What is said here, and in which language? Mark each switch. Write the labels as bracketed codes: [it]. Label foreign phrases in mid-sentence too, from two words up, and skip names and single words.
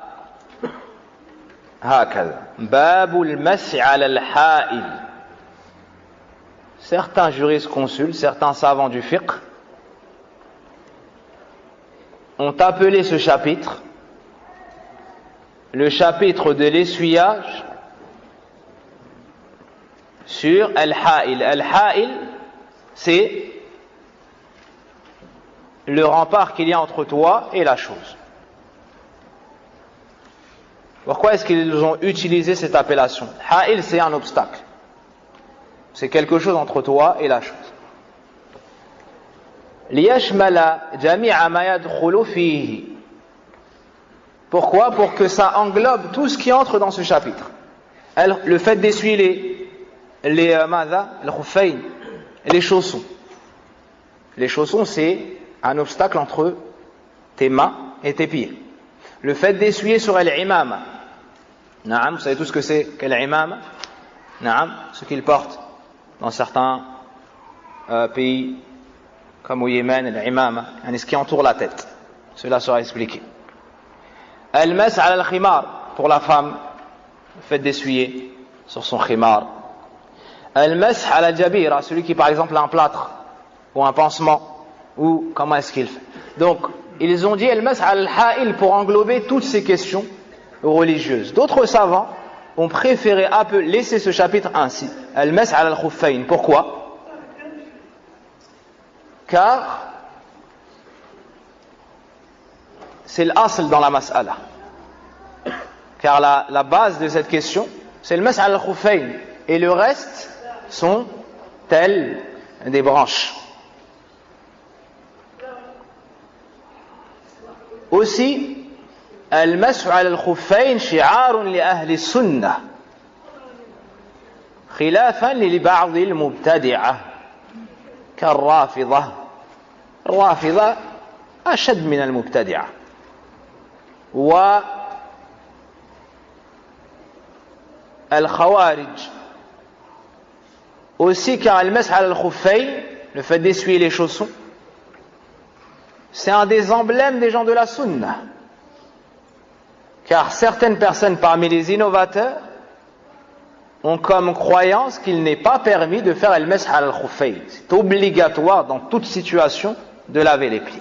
[ar] هكذا باب المسح على الحائل. [fr] Certains jurisconsultes, certains savants du fiqh ont appelé ce chapitre le chapitre de l'essuyage sur al-ha'il. Al-ha'il, c'est le rempart qu'il y a entre toi et la chose. Pourquoi est-ce qu'ils ont utilisé cette appellation? Ha'il, c'est un obstacle. C'est quelque chose entre toi et la chose. [ar] لِيَشْمَلَ جَمِيعَ مَا يَدْخُلُ فِيهِ. [fr] Pourquoi? Pour que ça englobe tout ce qui entre dans ce chapitre. Le fait d'essuyer les khuffayn, les chaussons. Les chaussons, c'est un obstacle entre tes mains et tes pieds. Le fait d'essuyer sur l'imama. Naam, vous savez tout ce que c'est l'imama? Naam, ce qu'ils portent dans certains pays comme au Yémen, l'imama, ce qui entoure la tête. Cela sera expliqué. [ar] المسح على الخمار, [fr] pour la femme, le fait d'essuyer sur son khimar. [ar] المسح على الجبيرة, [fr] celui qui par exemple a un plâtre ou un pansement. Ou comment est-ce qu'il fait? Donc, ils ont dit [ar] المسح الحائل [fr] pour englober toutes ces questions religieuses. D'autres savants ont préféré laisser ce chapitre ainsi. [ar] المسح الخفين. [fr] Pourquoi? car c'est l'asl dans la mas'ala. Car la base de cette question, c'est le [ar] مسح الخفين. [fr] Et le reste sont telles des branches. Aussi, [ar] المسح على الخفين شعار لأهل السنة خلافا لبعض المبتدعة كالرافضة. الرافضة أشد من المبتدعة. والخوارج [fr] aussi, car [ar] المسح على الخفين, [fr] le fait d'essuyer les chaussons, c'est un des emblèmes des gens de la sunna. Car certaines personnes parmi les innovateurs ont comme croyance qu'il n'est pas permis de faire [ar] المسح الخفين. [fr] C'est obligatoire dans toute situation de laver les pieds.